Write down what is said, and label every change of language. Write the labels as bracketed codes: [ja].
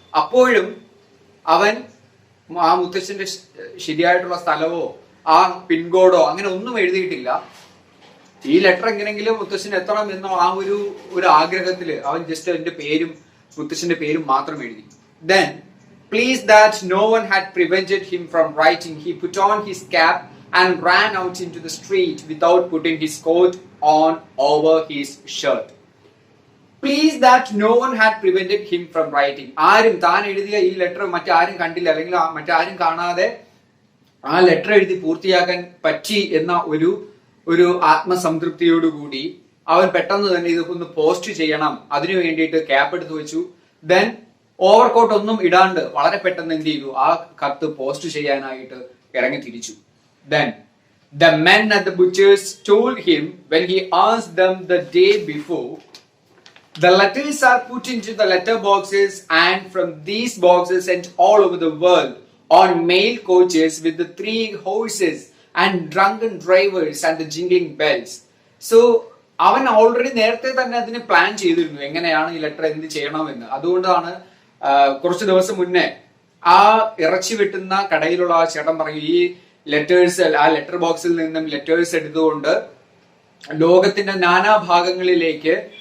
[ml] അപ്പോഴും അവൻ ആ മുത്തച്ഛന്റെ ശരിയായിട്ടുള്ള സ്ഥലവോ ആ പിൻകോഡോ അങ്ങനെ ഒന്നും എഴുതിയിട്ടില്ല. ഈ ലെറ്റർ എങ്ങനെങ്കിലും മുത്തച്ഛന് എത്തണം എന്ന ആ ഒരു ആഗ്രഹത്തില് അവൻ ജസ്റ്റ് അതിന്റെ പേരും മുത്തച്ഛന്റെ പേരും മാത്രം എഴുതി. [en] Then, pleased that no one had prevented him from writing, he put on his cap and ran out into the street without putting his coat on over his shirt. Pleased that no one had prevented him from writing. [ml] ആരും താൻ എഴുതിയ ഈ letter മറ്റാരും കണ്ടില്ല, അല്ലെങ്കിൽ മറ്റാരും കാണാതെ ആ ലെറ്റർ എഴുതി പൂർത്തിയാക്കാൻ പറ്റി എന്ന ഒരു ആത്മസംതൃപ്തിയോടുകൂടി അവൻ പെട്ടെന്ന് തന്നെ ഇതൊന്ന് പോസ്റ്റ് ചെയ്യണം, അതിനു വേണ്ടിയിട്ട് ക്യാപ്പ് എടുത്തു വെച്ചു. ദെൻ ഓവർകോട്ട് ഒന്നും ഇടാണ്ട് വളരെ പെട്ടെന്ന് എന്ത് ചെയ്തു, ആ കത്ത് പോസ്റ്റ് ചെയ്യാനായിട്ട് ഇറങ്ങി തിരിച്ചു. [en] Then the men at the butcher's told him when he asked them the day before, the letters are put into the letter boxes and from these boxes sent all over the world on mail coaches with the 3 horses and drunken drivers and the jingling bells. [ml] So അവൻ already നേരത്തെ തന്നെ അതിന് plan ചെയ്തിരുന്നു എങ്ങനെയാണ് ഈ letter എന്ത് ചെയ്യണമെന്ന്. അതുകൊണ്ടാണ് കുറച്ചു ദിവസം മുന്നേ ആ ഇറച്ചി വെട്ടുന്ന കടയിലുള്ള ആ ചേട്ടൻ പറഞ്ഞു, ഈ ലെറ്റേഴ്സ് ആ ലെറ്റർ ബോക്സിൽ നിന്നും ലെറ്റേഴ്സ് എടുത്തുകൊണ്ട് ലോകത്തിന്റെ നാനാഭാഗങ്ങളിലേക്ക്